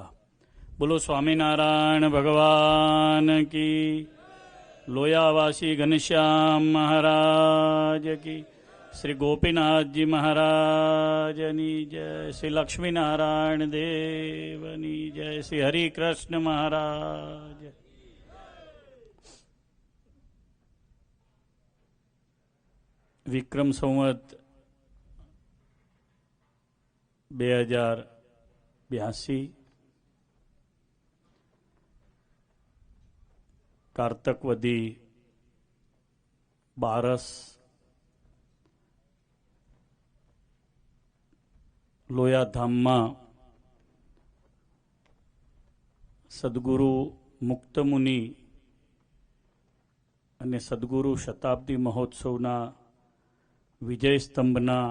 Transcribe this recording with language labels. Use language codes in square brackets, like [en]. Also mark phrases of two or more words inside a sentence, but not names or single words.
[hi] बोलो स्वामीनारायण भगवान की, लोयावासी घनश्याम महाराज की, [gu] શ્રી ગોપીનાથ જી મહારાજની જય, શ્રી લક્ષ્મી નારાયણ દેવની જય, શ્રી હરિ કૃષ્ણ મહારાજ। વિક્રમ સંવત 2082 કારતક વધી 12 લોયાધામમાં સદગુરુ મુક્તમુનિ અને સદગુરુ શતાબ્દી મહોત્સવના વિજય સ્તંભના